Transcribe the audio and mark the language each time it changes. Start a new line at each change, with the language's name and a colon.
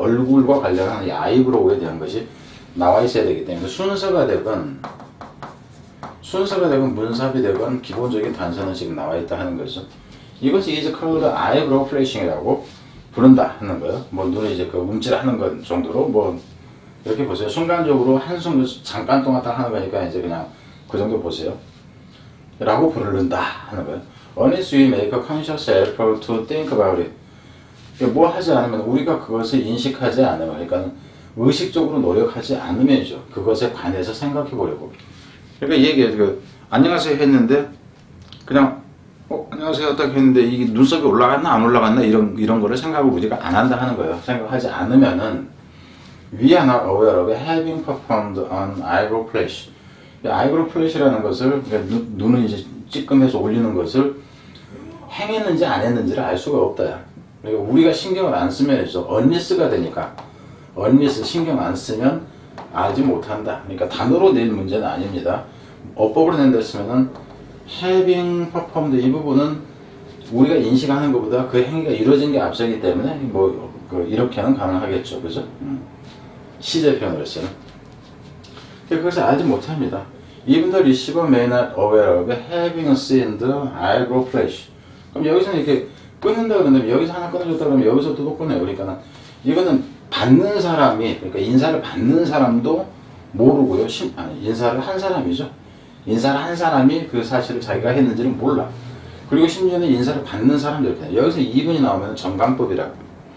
Korean: 얼굴과 관련한 이 아이브로우에 대한 것이 나와 있어야 되기 때문에 순서가 되건 문sab이 되건 기본적인 단서는 지금 나와 있다 하는 거죠. 이것이
English: is called eyebrow flashing
Korean: 이라고 부른다 하는 거예요. 뭐 눈을 이제 움찔하는 것 정도로 뭐 이렇게 보세요. 순간적으로 한숨을 잠깐 동안 딱 하는 거니까 이제 그냥 그 정도 보세요. 라고 부른다 하는 거예요.
English: Unless we make a conscious effort to think about it.
Korean: 뭐 하지 않으면 우리가 그것을 인식하지 않으면, 그러니까 의식적으로 노력하지 않으면이죠. 그것에 관해서 생각해 보려고. 그러니까 이 얘기예요. 안녕하세요 했는데 그냥 안녕하세요 딱 했는데 이게 눈썹이 올라갔나 안 올라갔나 이런 거를 생각을 우리가 안 한다 하는 거예요. 생각하지 않으면은
English: we are not aware of having performed an eyebrow flash.
Korean: eyebrow flash라는 것을 그러니까 눈을 이제 찌끔해서 올리는 것을 행했는지 안 했는지를 알 수가 없다. 그러니까 우리가 신경을 안 쓰면 unless가 되니까 unless 신경 안 쓰면 알지 못한다. 그러니까 단어로 낼 문제는 아닙니다. 어법으로 낸다 했으면은
English: having performed
Korean: 이 부분은 우리가 인식하는 것보다 그 행위가 이루어진 게 앞서기 때문에 이렇게는 가능하겠죠. 그죠? 시제 표현으로 했어요. 그것을 알지 못합니다.
English: Even the receiver may not aware of having seen the eyebrow flash.
Korean: 그럼 여기서는 이렇게 끊는다 그러면 여기서 하나 끊어줬다 그러면 여기서 또 끊어요. 그러니까 이거는 받는 사람이, 그러니까 인사를 받는 사람도 모르고요. 인사를 한 사람이죠. 인사를 한 사람이 그 사실을 자기가 했는지는 몰라. 그리고 심지어는 인사를 받는 사람도 이렇게. 여기서 이분이 나오면 전강법이라고.